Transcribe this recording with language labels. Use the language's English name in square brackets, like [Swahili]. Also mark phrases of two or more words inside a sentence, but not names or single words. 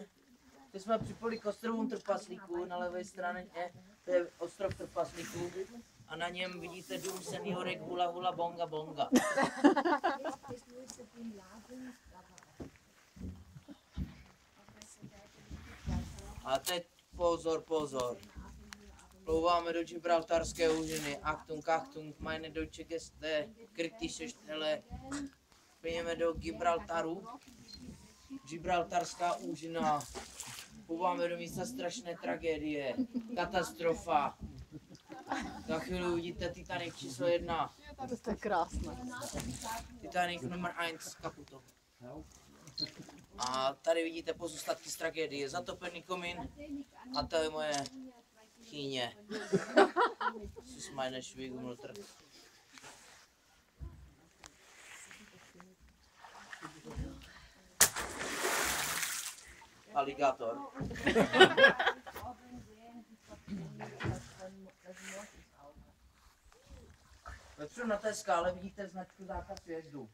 [Czech] Teď jsme připojili k ostrovům trpaslíků, na levé straně to je ostrov trpaslíků a na něm vidíte dům seniorek Hula Hula Bonga Bonga. A teď pozor, pozor. Plouváme do Gibraltarské úžiny. [German] Achtung, Achtung, meine deutsche Gäste, kritische Stelle. [Czech] Plyněme do Gibraltaru. Gibraltarská úžina. Plouváme do místa strašné tragédie. Katastrofa. Za chvíli uvidíte Titanic číslo 1. To je krásné. [German] Titanic nummer 1 kaputo. [Czech] A tady vidíte pozůstatky z tragédie. Zatopený komín. A to je moje chýně. [German] Das ist meine Schwiegermutter. [Czech] Aligátor. Vepředu na té skále vidíte značku zákaz vjezdu.